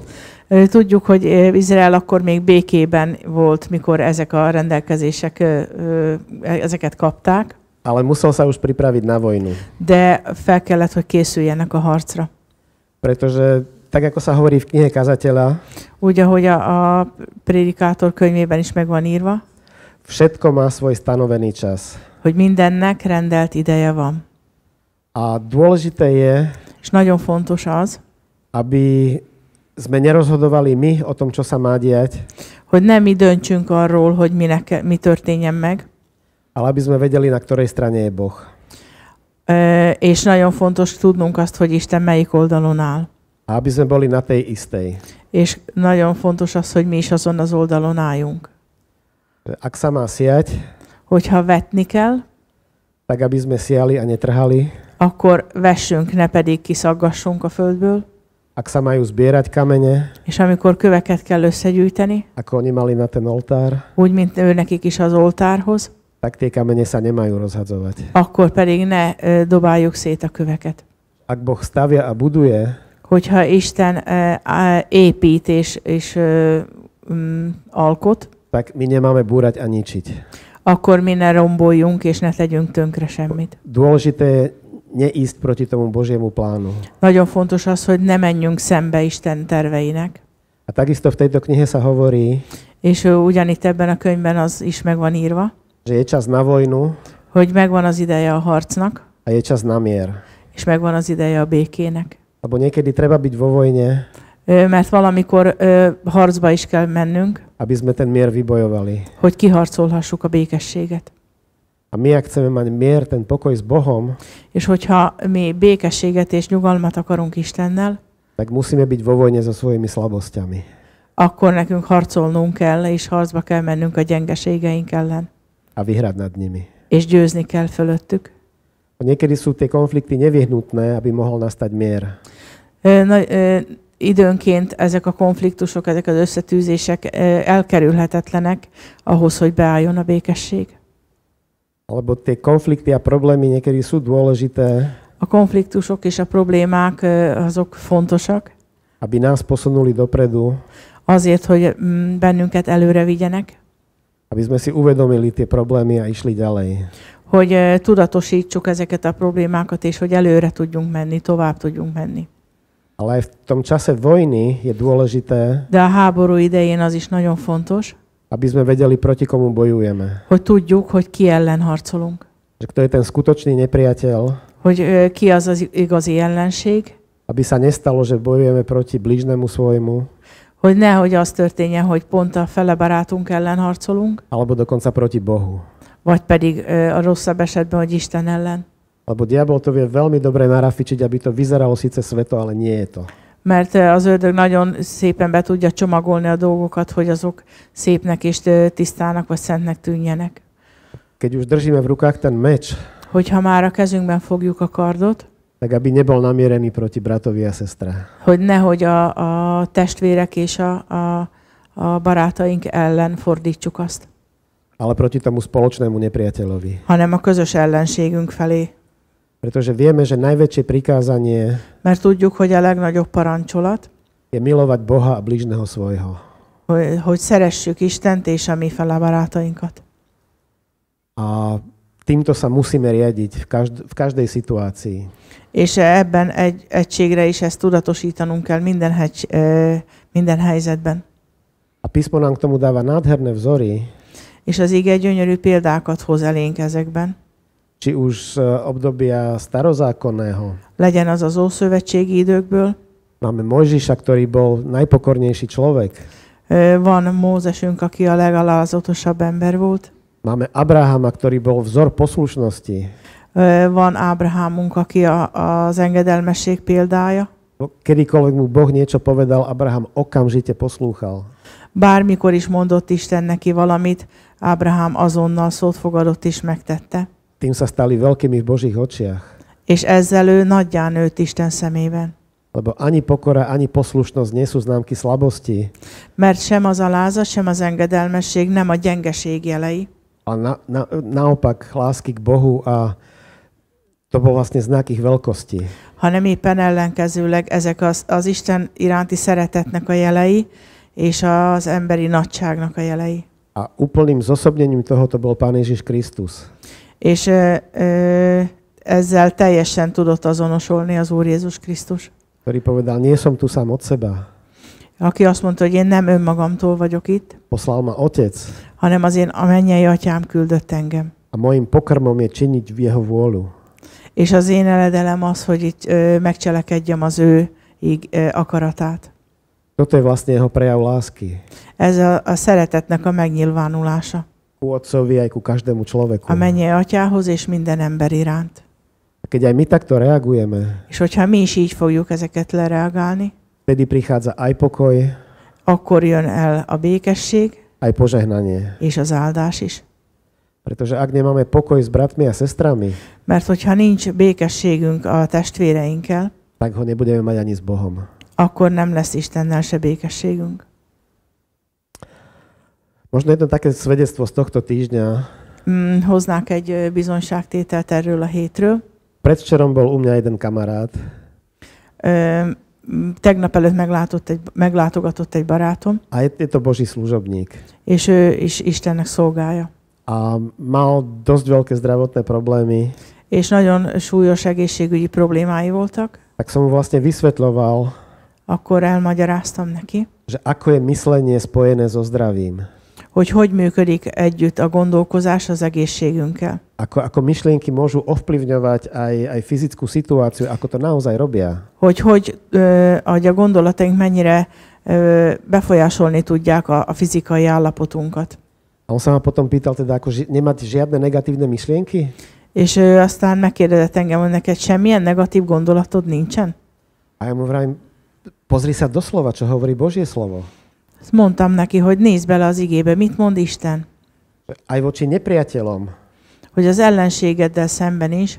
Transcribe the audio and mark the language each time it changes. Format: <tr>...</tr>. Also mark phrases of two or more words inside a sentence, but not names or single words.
<hu>Tudjuk, hogy Izrael akkor még békében volt, mikor ezek a rendelkezések, ezeket kapták,</hu> <sk>Ale musel sa už pripraviť na vojnu.</sk> <hu>de fel kellett, hogy készüljenek a harcra.</hu> <sk>Pretože, tak ako sa hovorí v knihe Kazateľa,</sk> <hu>Úgy, ahogy a Prédikátor könyvében is meg van írva,</hu> <sk>všetko má svoj stanovený čas.</sk> <hu>hogy mindennek rendelt ideje van.</hu> <sk>A dôležité je,</sk> <hu>És nagyon fontos az,</hu> <sk>aby sme nerozhodovali my o tom, čo sa má diať,</sk> <hu>hogy nem mi döntsünk arról, hogy mi történjen meg,</hu> <sk>ale aby sme vedeli, na ktorej strane je Boh.</sk> <hu>És nagyon fontos tudnunk azt, hogy Isten melyik oldalon áll.</hu> <sk>A aby sme boli na tej istej.</sk> <hu>És nagyon fontos az, hogy mi is azon az oldalon álljunk.</hu> <sk>Ak sa má siať,</sk> <hu>Hogyha vetni kell,</hu> <sk>tak aby sme siali a netrhali.</sk> <hu>akkor vessünk, ne pedig kiszaggassunk a földből.</hu> <sk>Ak sa majú zbierať kamene,</sk> <hu>És amikor köveket kell összegyűjteni,</hu> <sk>ako oni mali na ten oltár,</sk> <hu>úgy, mint ő nekik is az oltárhoz,</hu> <sk>tak tie kamene sa nemajú rozhadzovať.</sk> <hu>akkor pedig ne dobáljuk szét a köveket.</hu> <sk>Ak Boh stavia a buduje,</sk> <hu>Hogyha Isten épít és alkot,</hu> <sk>tak my nemáme búrať a ničiť.</sk> <hu>akkor mi ne romboljunk és ne tegyünk tönkre semmit.</hu> <sk>Dôležité je neísť proti tomu Božiemu plánu.</sk> <hu>Nagyon fontos az, hogy ne menjünk szembe Isten terveinek.</hu> <sk>A takisto v tejto knihe sa hovorí,</sk> <hu>És ugyanitt ebben a könyvben az is meg van írva,</hu> <sk>že je čas na vojnu</sk> <hu>hogy megvan az ideje a harcnak,</hu> <sk>a je čas na mier.</sk> <hu>és megvan az ideje a békének.</hu> <sk>Lebo niekedy treba byť vo vojne,</sk> <hu>Mert valamikor harcba is kell mennünk,</hu> <sk>aby sme ten mier vybojovali.</sk> <hu>hogy kiharcolhassuk a békességet.</hu> <sk>A my, ak chceme mať mier, ten pokoj s Bohom,</sk> <hu>És hogyha mi békességet és nyugalmat akarunk Istennel,</hu> <sk>tak musíme byť vo vojne so svojimi slabosťami.</sk> <hu>akkor nekünk harcolnunk kell, és harcba kell mennünk a gyengeségeink ellen,</hu> <sk>A vyhrať nad nimi.</sk> <hu>és győzni kell fölöttük.</hu> <sk>A niekedy sú tie konflikty nevyhnutné, aby mohol nastať mier.</sk> <hu>Időnként ezek a konfliktusok, ezek az összetűzések elkerülhetetlenek ahhoz, hogy beálljon a békesség.</hu> <sk>Alebo tie konflikty a problémy niekedy sú dôležité,</sk> <hu>A konfliktusok és a problémák azok fontosak,</hu> <sk>aby nás posunuli dopredu,</sk> <hu>azért, hogy bennünket előre vigyenek,</hu> <sk>aby sme si uvedomili tie problémy a išli ďalej.</sk> <hu>hogy tudatosítsuk ezeket a problémákat, és hogy előre tudjunk menni, tovább tudjunk menni.</hu> <sk>Ale aj v tom čase vojny je dôležité,</sk> <hu>De a háború idején az is nagyon fontos,</hu> <sk>aby sme vedeli, proti komu bojujeme.</sk> <hu>hogy tudjuk, hogy ki ellen harcolunk.</hu> <sk>Že kto je ten skutočný nepriateľ,</sk> <hu>Hogy ki az az igazi ellenség,</hu> <sk>aby sa nestalo, že bojujeme proti blížnemu svojmu,</sk> <hu>hogy nehogy az történjen, hogy pont a fele barátunk ellen harcolunk,</hu> <sk>alebo dokonca proti Bohu.</sk> <hu>vagy pedig a rosszabb esetben, hogy Isten ellen.</hu> <sk>Lebo diabol to vie veľmi dobre narafičiť, aby to vyzeralo síce sveto, ale nie je to.</sk> <hu>Mert az ördög nagyon szépen be tudja csomagolni a dolgokat, hogy azok szépnek és tisztának vagy szentnek tűnjenek.</hu> <sk>Keď už držíme v rukách ten meč,</sk> <hu>Hogyha már a kezünkben fogjuk a kardot,</hu> <sk>tak aby nebol namierený proti bratovi a sestre.</sk> <hu>hogy nehogy a testvérek és a barátaink ellen fordítsuk azt,</hu> <sk>Ale proti tomu spoločnému nepriateľovi.</sk> <hu>hanem a közös ellenségünk felé.</hu> <sk>Pretože vieme, že najväčšie prikázanie</sk> <hu>Mert tudjuk, hogy a legnagyobb parancsolat,</hu> <sk>je milovať Boha a blížneho svojho.</sk> <hu>hogy szeressük Istent és a mi fele barátainkat.</hu> <sk>A týmto sa musíme riadiť v každej situácii.</sk> <hu>És ebben egy egységre is ezt tudatosítanunk kell minden helyzetben.</hu> <sk>A písmo nám k tomu dáva nádherné vzory,</sk> <hu>És az ige gyönyörű példákat hoz elénk ezekben.</hu> <sk>či už z obdobia starozákonného.</sk> <hu>Legyen az az ószövetségi időkből.</hu> <sk>Máme Mojžiša, ktorý bol najpokornejší človek.</sk> <hu>Van Mózesünk, aki a legalázatosabb ember volt.</hu> <sk>Máme Abrahama, ktorý bol vzor poslušnosti.</sk> <hu>Van Ábrahámunk, aki az engedelmesség példája.</hu> <sk>Kedykoľvek mu Boh niečo povedal, Abraham okamžite poslúchal.</sk> <hu>Bármikor is mondott Isten neki valamit, Ábrahám azonnal szót fogadott és megtette.</hu> <sk>Tým sa stali veľkými v Božích očiach.</sk> <hu>És ezzel ő nagyjá nőtt Isten szemében.</hu> <sk>Lebo ani pokora, ani poslušnosť nie sú známky slabosti.</sk> <hu>Mert sem az alázat, sem az engedelmesség nem a gyengeség jelei,</hu> <sk>A naopak lásky k Bohu a to bol vlastne znak ich veľkosti.</sk> <hu>hanem éppen ellenkezőleg ezek az Isten iránti szeretetnek a jelei, és az emberi nagyságnak a jelei.</hu> <sk>A úplným zosobnením tohoto bol Pán Ježiš Kristus.</sk> <hu>És ezzel teljesen tudott azonosulni az Úr Jézus Krisztus,</hu> <sk>Ktorý povedal, nie som tu sám od seba.</sk> <hu>aki azt mondta, hogy én nem önmagamtól vagyok itt,</hu> <sk>Poslal ma Otec</sk> <hu>hanem az én a mennyei atyám küldött engem.</hu> <sk>a mojím pokrmom je činiť v jeho vôľu.</sk> <hu>És az én eledelem az, hogy itt megcselekedjem az ő akaratát.</hu> <sk>Toto je vlastne jeho prejav lásky.</sk> <hu>Ez a szeretetnek a megnyilvánulása.</hu> <sk>Ku Otcovi aj ku každému človeku.</sk> <hu>A mennyei atyához és minden ember iránt.</hu> <sk>A keď aj my takto reagujeme,</sk> <hu>És hogyha mi is így fogjuk ezeket lereagálni,</hu> <sk>vtedy prichádza aj pokoj,</sk> <hu>akkor jön el a békesség</hu> <sk>aj požehnanie.</sk> <hu>és az áldás is.</hu> <sk>Pretože ak nemáme pokoj s bratmi a sestrami,</sk> <hu>Mert hogyha nincs békességünk a testvéreinkkel,</hu> <sk>tak ho nebudeme mať ani s Bohom.</sk> <hu>akkor nem lesz Istennel se békességünk.</hu> <sk>Možno jedno také svedectvo z tohto týždňa.</sk> <hu>Hoznák egy bizonyságtételt erről a hétről.</hu> <sk>Predvčerom bol u mňa jeden kamarát,</sk> <hu>Tegnap előtt meglátogatott egy barátom,</hu> <sk>a je to Boží služobník.</sk> <hu>és ő is Istennek szolgálja.</hu> <sk>A mal dosť veľké zdravotné problémy,</sk> <hu>És nagyon súlyos egészségügyi problémái voltak.</hu> <sk>tak som mu vlastne vysvetľoval,</sk> <hu>Akkor elmagyaráztam neki,</hu> <sk>že ako je myslenie spojené so zdravím.</sk> <hu>hogy működik együtt a gondolkozás az egészségünkkel.</hu> <sk>Ako myšlienky môžu ovplyvňovať aj fyzickú situáciu, ako to naozaj robia.</sk> <hu>Hogy a gondolataink mennyire befolyásolni tudják a fizikai állapotunkat.</hu> <sk>A on sa ma potom pýtal teda, ako nemať žiadne negatívne myšlienky?</sk> <hu>És ő aztán megkérdezett engem, hogy neked semmilyen negatív gondolatod nincsen?</hu> <sk>A ja mu vravím, pozri sa doslova, čo hovorí Božie slovo.</sk> <hu>Mondtam neki, hogy nézz bele az igébe, mit mond Isten.</hu> <sk>Aj voči nepriateľom</sk> <hu>Hogy az ellenségeddel szemben is,</hu>